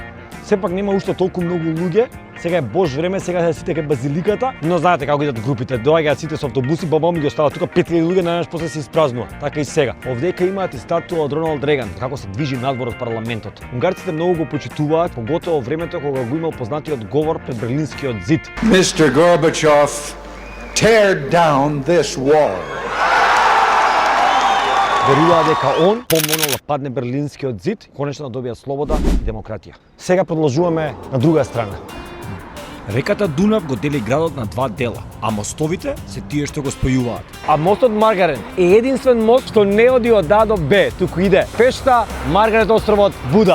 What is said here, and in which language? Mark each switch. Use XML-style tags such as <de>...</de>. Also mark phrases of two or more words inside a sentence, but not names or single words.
<mk>Сепак нема уште толку многу луѓе, сега е Бож време, сега се сите кај базиликата, но знаете како идат групите, доаѓаат сите со автобуси, бабам ги остават тука 5000 луѓе, најнаш после се испразнува. Така и сега. Овдека имаат и статуа од Роналд Реган, како се движи надвор од парламентот. Унгарците многу го почитуваат, поготово времето кога го имал познатиот говор пред Берлинскиот зид.</mk> <en>Mr. Gorbachev, tear down this wall.</en> <mk>веруваа дека он помогнал да падне Берлинскиот зид, конечно да добија слобода и демократија. Сега продолжуваме на друга страна. Реката Дунав го дели градот на два дела, а мостовите се тие што го спојуваат. А мостот Маргарет е единствен мост што не оди од А до Б, туку иде Пешта, Маргарет островот, Буда.</mk>